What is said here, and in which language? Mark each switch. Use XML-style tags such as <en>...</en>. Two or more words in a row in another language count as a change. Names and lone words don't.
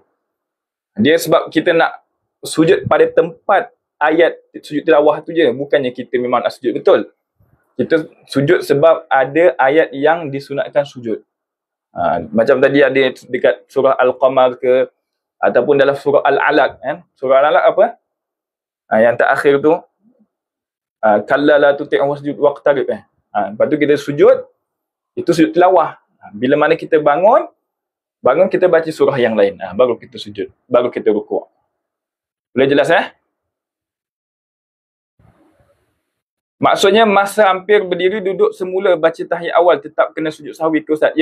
<ms>Dia sebab kita nak sujud pada tempat ayat sujud tilawah tu je. Bukannya kita memang nak sujud betul. Kita sujud sebab ada ayat yang disunatkan sujud. Macam tadi ada dekat surah Al-Qamar ke, ataupun dalam surah Al-Alaq. Surah Al-Alaq apa? Yang terakhir tu,</ms> <ar>كلا لا تطعه واسجد واقترب.</ar> <ms>Lepas tu kita sujud, itu sujud tilawah. Bila mana kita bangun kita baca surah yang lain. Baru kita sujud, baru kita rukuk. Boleh jelas Maksudnya masa hampir berdiri duduk semula baca tahiyat awal tetap kena sujud sahwi ke, Ustaz?</ms>